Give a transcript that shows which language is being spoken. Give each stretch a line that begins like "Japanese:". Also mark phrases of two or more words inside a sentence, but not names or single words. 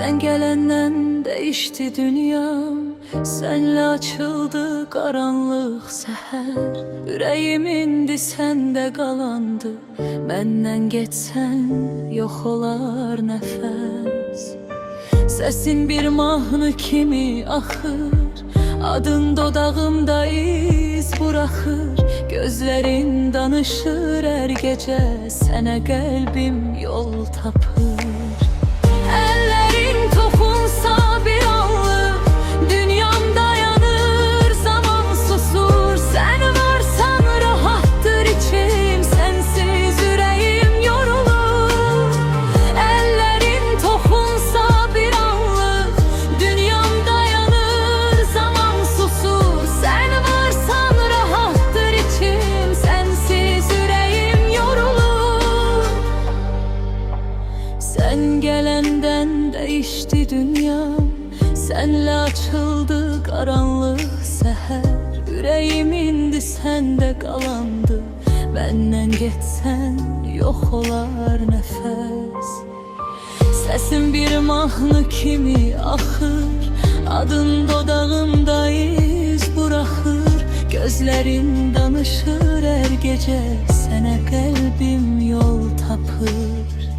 Turkish: gelenden değişti dünyam, senle açıldı karanlık seher.
Azerbaijani: Yüreğim indi sende qalandı, məndən getsən yox olar nəfəs. Səsin bir mahnı kimi axır, adın dodağımda iz buraxır. Gözlərin danışır hər gecə, sənə qəlbim yol tapır. Ellerin toxunsa bir anlık, dünyam dayanır, zaman susur.
Turkish: Sen varsan rahattır içim, sensiz yüreğim yorulur.
Azerbaijani: Ellerin toxunsa bir anlık, dünyam dayanır, zaman susur.
Turkish: Sen varsan rahattır içim, sensiz yüreğim yorulur. Sen gelenden değişti dünyam, senle açıldı karanlık seher.
Azerbaijani: Yüreğim indi sende qalandı, məndən getsən yox olar nəfəs. Səsin bir mahnı kimi axır, adın dodağımda iz buraxır. Gözlərin danışır hər gecə, sənə qəlbim yol tapır.